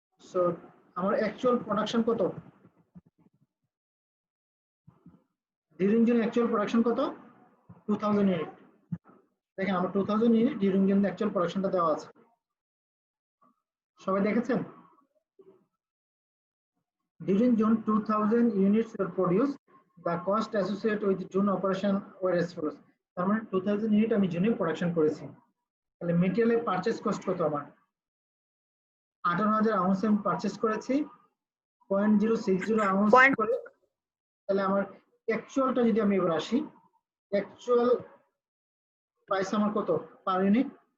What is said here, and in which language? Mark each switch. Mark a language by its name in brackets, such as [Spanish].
[Bangla] So আমার actual production কত? During June actual production কত? 2000 ইউনিট। দেখেন আমার 2000 ইউনিট ডিউরিং জুন অ্যাকচুয়াল প্রোডাকশনটা দেওয়া আছে। সবাই দেখেছেন? [English] During June 2000 units were produced. The cost associated with June operation were as follows. [Bangla] তার মানে 2000 ইউনিট আমি জুনে প্রোডাকশন করেছি। তাহলে মেটেরিয়ালের পারচেজ কস্ট কত আমার? 18000 আউন্স আমি পারচেজ করেছি 0.060 আউন্স করে। তাহলে আমার অ্যাকচুয়ালটা যদি আমি এবার আসি, অ্যাকচুয়াল প্রাইস আমার কত পার ইউনিট?